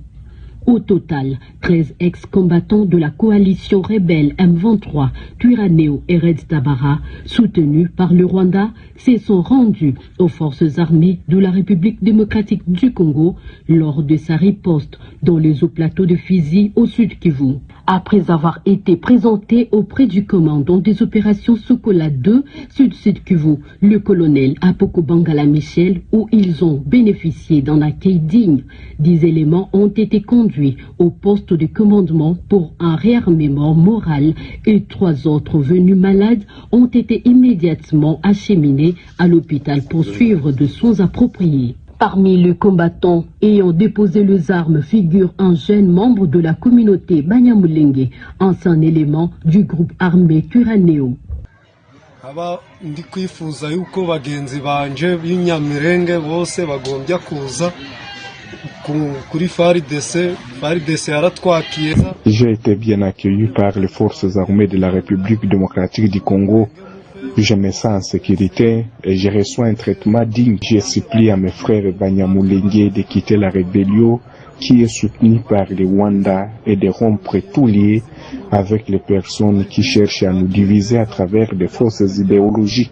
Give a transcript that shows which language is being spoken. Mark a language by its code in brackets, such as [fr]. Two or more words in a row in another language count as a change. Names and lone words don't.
[fr] Au total, 13 ex-combattants de la coalition rebelle M23, Twirwaneho et Red Tabara, soutenus par le Rwanda, se sont rendus aux forces armées de la République démocratique du Congo lors de sa riposte dans les hauts plateaux de Fizi au sud Kivu. Après avoir été présentés auprès du commandant des opérations Sokola 2 Sud-Sud Kivu, le colonel Apoko Bangala Michel, où ils ont bénéficié d'un accueil digne, 10 éléments ont été conduits au poste de commandement pour un réarmement moral et 3 autres venus malades ont été immédiatement acheminés à l'hôpital pour suivre de soins appropriés. Parmi les combattants ayant déposé les armes figure un jeune membre de la communauté Banyamulenge, ancien élément du groupe armé Twirwaneho. [rw] Aba ndi kwifuza yuko bagenzi banje b'inyamirenge bose bagombya kuza kuri FARDC yaratwakiye. [fr] J'ai été bien accueilli par les forces armées de la République démocratique du Congo. Je me sens en sécurité et je reçois un traitement digne. Je supplie à mes frères Banyamulenge de quitter la rébellion qui est soutenue par le Rwanda et de rompre tout lien avec les personnes qui cherchent à nous diviser à travers des fausses idéologies.